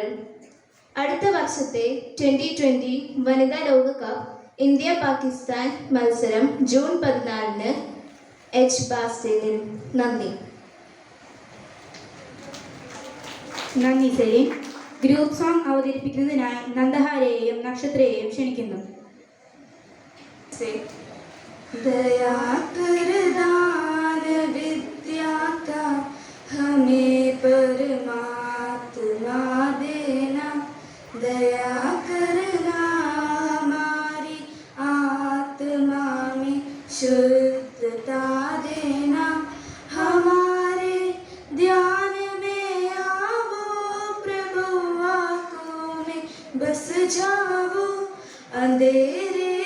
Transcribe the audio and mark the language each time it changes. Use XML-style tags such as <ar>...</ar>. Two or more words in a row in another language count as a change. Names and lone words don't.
<ml>അടുത്ത വർഷത്തെ 2020 വനിതാ ലോകകപ്പ് ഇന്ത്യ പാകിസ്ഥാൻ മത്സരം ജൂൺ 14 എജ്ബാസ്റ്റനിൽ. നന്ദി. നന്ദി സെലിൻ. ഗ്രൂപ്പ് സോങ് അവതരിപ്പിക്കുന്നതിനായി നന്ദഹാരെയും നക്ഷത്രയെയും ക്ഷണിക്കുന്നു.</ml> <hi>दया कर दान विद्या का हमें परमात्मा देना, दया करना हमारी आत्मा में शुद्धता देना, हमारे ध्यान में आवो प्रभु, आँखों में बस जाओ, अंधेरे</hi>